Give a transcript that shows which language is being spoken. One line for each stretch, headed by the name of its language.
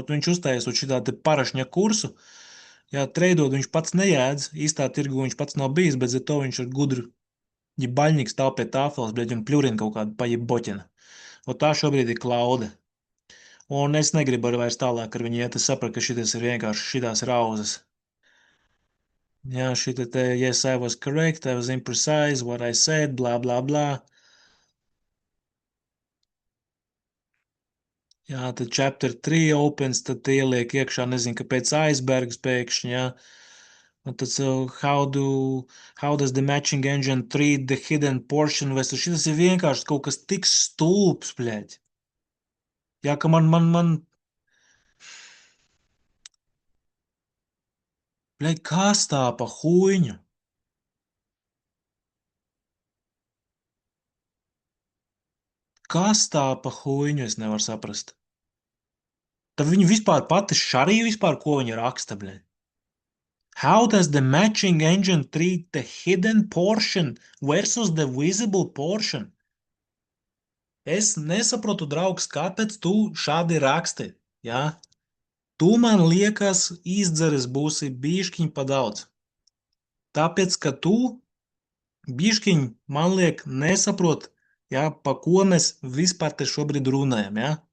Latvian: Viņš uztaisot šitā te parašņa kursu, jā, treidot viņš pats nejēdz, īstā tirgu viņš pats nav bijis, bet za to viņš ir gudru, ja baļņīgs stāv pie tāfeles, bet un pļurina kaut kādu pajiboķina. Un tā šobrīd ir Klaude. Un es negribu arī vairs tālāk ar viņu iet, es sapratu, ka šitas ir vienkārši šitās rauzes. Jā, šita te,
English: yes, I was correct, I was imprecise, what I said, blah, blah, blah.
Latvian: Jā, tad
English: chapter 3 opens,
Latvian: tad ieliek iekšā, nezinu, kāpēc icebergs pēkšņi, jā. Un tad,
English: how does the matching engine treat the hidden portion vessel?
Latvian: Šitas ir vienkārši kaut kas tik stulbs, bļēģ. Jā, ka bļēģ, kas tā pa huīņu? Kas tā pa huīņu, es nevaru saprast. Tad viņi vispār pati šarī vispār, ko viņa raksta, bļēģ.
English: How does the matching engine treat the hidden portion versus the visible portion?
Latvian: Es nesaprotu, draugs, kāpēc tu šādi raksti, jā? Tu man liekas, izdzeres būsi bišķiņ pa daudz. Tāpēc, ka tu bišķiņ, man liek, nesaprot, jā, pa ko mēs vispār te šobrīd runājam, jā?